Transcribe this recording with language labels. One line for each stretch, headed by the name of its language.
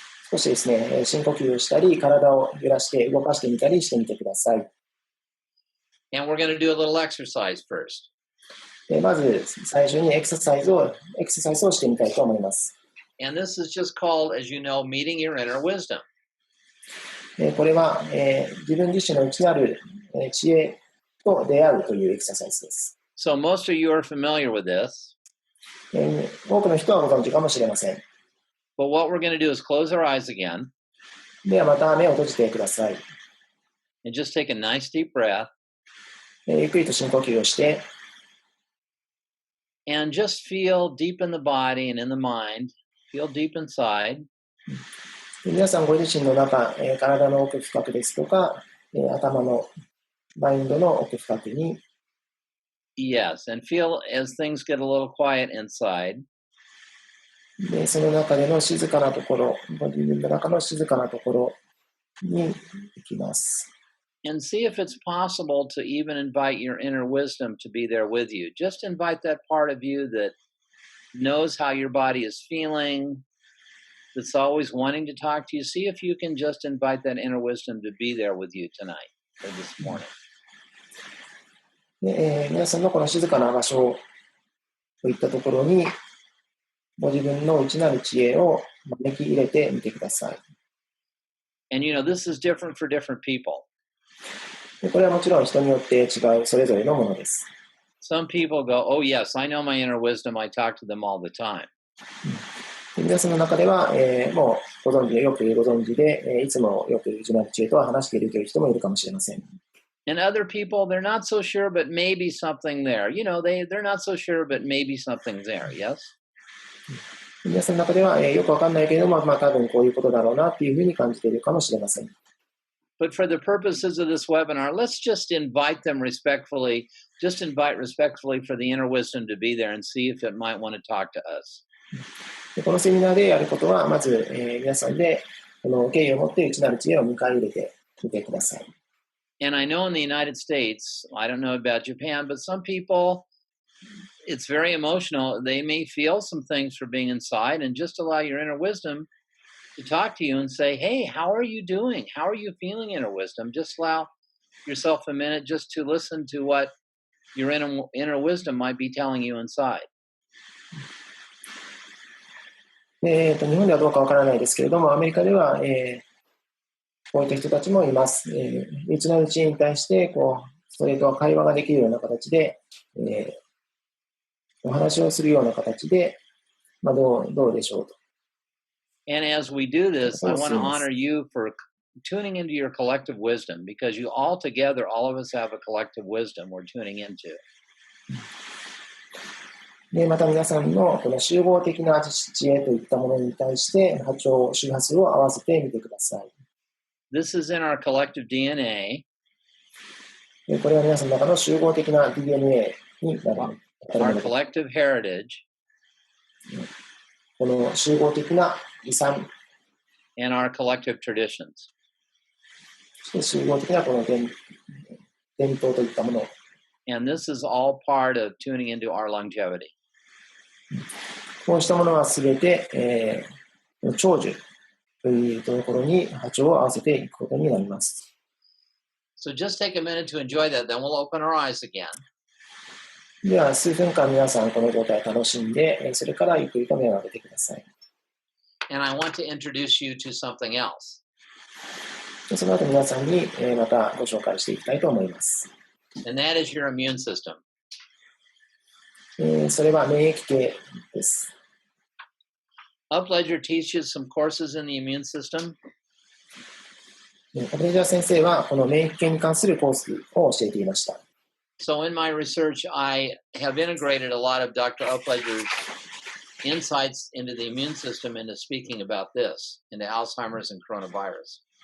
Japanese: 少しですね、深呼吸をしたり、体を揺らして動かしてみたりしてみてください。
English: And we're going to do a little exercise first.
Japanese: まず最初にエクササイズをしてみたいと思います。
English: And this is just called, as you know, meeting your inner wisdom.
Japanese: これは、自分自身の内なる知恵と出会うというエクササイズです。
English: So most of you are familiar with this.
Japanese: 多くの人はご存知かもしれません。
English: But what we're going to do is close our eyes again.
Japanese: ではまた目を閉じてください。
English: And just take a nice deep breath.
Japanese: ゆっくりと深呼吸をして。
English: And just feel deep in the body and in the mind feel deep inside.
Japanese: 皆さんご自身の中、体の奥深くですとか、頭のマインドの奥深くに、
English: Yes, and feel as things get a little quiet inside.
Japanese: でその中での静かなところ、ご自分の中の静かなところに行きます。
English: And see if it's possible to even invite your inner wisdom to be there with you. Just invite that part of you that knows how your body is feeling, that's always wanting to talk to you. See if you can just invite that inner wisdom to be there with you tonight or this morning.
Japanese: で皆さんのこの静かな場所といったところに、ご自分の内なる知恵を招き入れてみてください。
English: And this is different for different people.
Japanese: でこれはもちろん人によって違うそれぞれのものです。
English: Some people go, oh yes, I know my inner wisdom, I talk to them all the time.
Japanese: で皆さんの中では、もうよくご存知で、いつもよく内なる知恵とは話しているという人もいるかもしれません。
English: And other people, they're not so sure, but maybe something there. They're not so sure, but maybe something's there, yes?
Japanese: 皆さんの中では、よくわかんないけれども、多分こういうことだろうなっていうふうに感じているかもしれません。
English: But for the purposes of this webinar, let's just invite them respectfully, for the inner wisdom to be there and see if it might want to talk to us.
Japanese: でこのセミナーでやることは、まず、皆さんでこの敬意を持って内なる知恵を迎え入れてみてください。
English: And I know in the United States, I don't know about Japan, but some people, it's very emotional. They may feel some things for being inside, and just allow your inner wisdom to talk to you and say, hey, how are you doing? How are you feeling, inner wisdom? Just allow yourself a minute just to listen to what your inner wisdom might be telling you inside.
Japanese: 日本ではどうかわからないですけれども、アメリカでは、こういった人たちもいます。内なる知恵に対してそれと会話ができるような形で、お話をするような形で、どうでしょうと。
English: And as we do this, I want to honor you for tuning into your collective wisdom, because you all together, all of us have a collective wisdom we're tuning into.
Japanese: でまた皆さんのこの集合的な知恵といったものに対して周波数を合わせてみてください。
English: This is in our collective DNA.
Japanese: でこれは皆さんの中の集合的な DNA になる。
English: Our collective heritage.
Japanese: この集合的な遺産。
English: And our collective traditions.
Japanese: そして集合的なこの伝統といったもの。
English: And this is all part of tuning into our longevity.
Japanese: こうしたものはすべて、長寿というところに波長を合わせていくことになります。
English: So just take a minute to enjoy that, then we'll open our eyes again.
Japanese: では数分間皆さんこの状態を楽しんで、それからゆっくりと目を開けてください。
English: And I want to introduce you to something else.
Japanese: でその後皆さんに、またご紹介していきたいと思います。
English: And that is your immune system.
Japanese: それは免疫系です。
English: Upledger teaches some courses in the immune system.
Japanese: アプレジャー先生はこの免疫系に関するコースを教えていました。
English: So in my research, I have integrated a lot of Dr. Upledger's insights into the immune system into speaking about this, into Alzheimer's and coronavirus.